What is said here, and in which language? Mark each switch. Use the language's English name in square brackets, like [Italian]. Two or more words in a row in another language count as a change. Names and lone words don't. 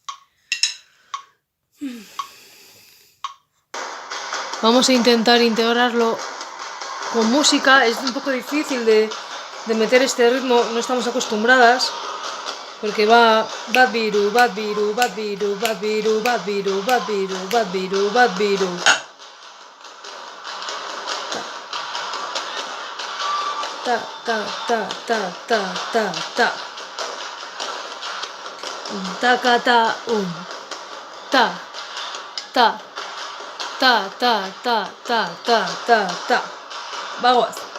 [Spanish] Vamos a intentar integrarlo con música. Es un poco difícil de meter este ritmo, no estamos acostumbradas, porque va [Basque] bat biru, bat biru, bat biru, bat biru, bat biru, bat biru, bat biru, bat biru. Ta, ta, ta, ta, ta, ta, ta. Un tacata, un. Ta, ta, ta, ta, ta, ta, ta, ta, ta. [Spanish] Vamos.